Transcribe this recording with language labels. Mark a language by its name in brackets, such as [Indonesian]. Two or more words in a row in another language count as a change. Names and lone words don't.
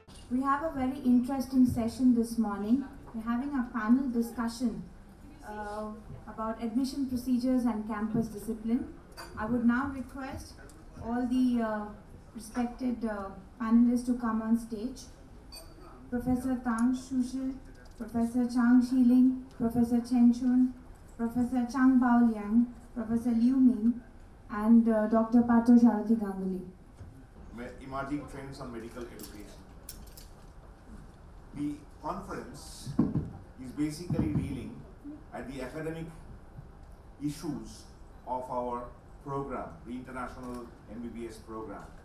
[English] We have a very interesting session this morning. We're having a panel discussion about admission procedures and campus discipline. I would now request all the respected panelists to come on stage. Professor Tang Shushil, Professor Chang Xiling, Professor Chen Chun, Professor Chang Bao Liang, Professor Liu Ming, and Dr. Pato Saraswati Ganguly. Emerging trends on medical education. The conference is basically dealing at the academic issues of our program, the International MBBS program.